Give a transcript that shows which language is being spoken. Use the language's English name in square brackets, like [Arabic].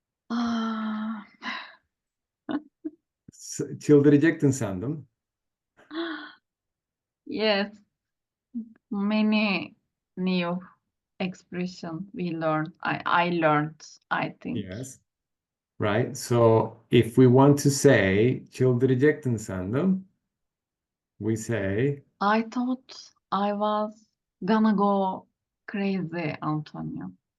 [Turkish] Ah, Çıldıracaktın sandım. [English] yes, many new expression we learned. I learned, I think. Yes. Right. So, if we want to say [Turkish] çıldıracaktın sandım, [English] we say, I thought I was gonna go crazy, Antonio.